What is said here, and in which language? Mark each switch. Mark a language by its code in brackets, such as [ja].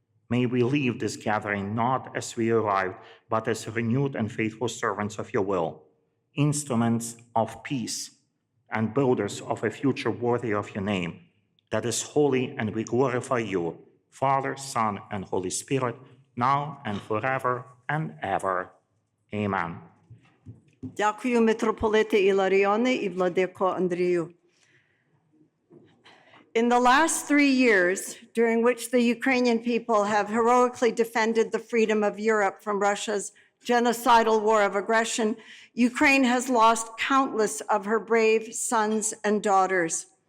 [en] May we leave this gathering not as we arrived, but as renewed and faithful servants of your will, instruments of peace, and builders of a future worthy of your name that is holy, and we glorify you, Father, Son, and Holy Spirit, now and forever and ever. Amen. [uk] Дякую, митрополите Іларіоне і владико Андрію. [en] In the last 3 years, during which the Ukrainian people have heroically defended the freedom of Europe from Russia's genocidal war of aggression, Ukraine has lost countless of her brave sons and daughters.